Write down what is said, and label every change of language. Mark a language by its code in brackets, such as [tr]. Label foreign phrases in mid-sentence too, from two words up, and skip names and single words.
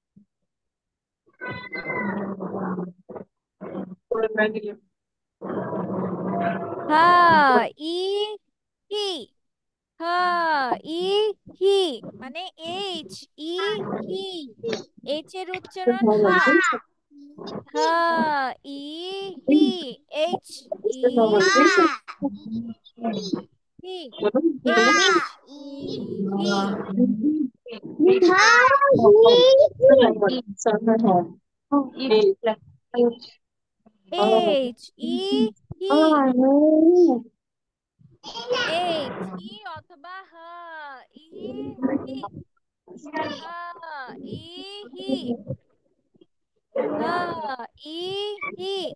[bn] করে ফেলি। হ্যাঁ, ই, হি, ই হি মানে এইচ ই হি এইচ এর উচ্চারণ হা হ ই হি এইচ ই হি এইচ ই হি এইচ ই হি এইচ ই অথবা হ ই হি হ ই হি হ ই হি